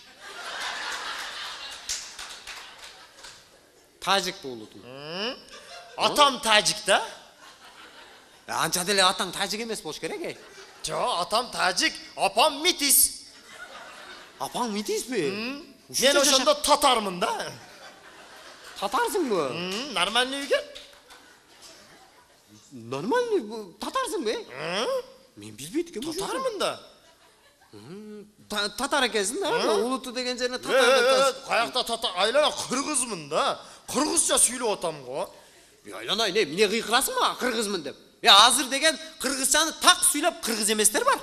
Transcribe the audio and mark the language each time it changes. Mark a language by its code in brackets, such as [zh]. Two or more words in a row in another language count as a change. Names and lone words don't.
[ky] Тажик бу улутуң. Атам тажик да. Анча деле атаң тажик эмес болуш керек, Жо, атам тажик, апам метис. Апаң метисби? Мен ошондо татармын да. Татарсыңбы? Нормальный екен. Нормальный татарсыңбы? Мен билбейт экенмин. Татармын да. Татар экенсиң да? Улуту деген жерине татар. Каякта татар, айлана кыргызмын да. Кыргызча сүйлөп атам го. Айланайын, эмне кыйкырасыңбы кыргызмын деп? Азыр деген кыргызчаны так сүйлөп кыргыз эместер бар.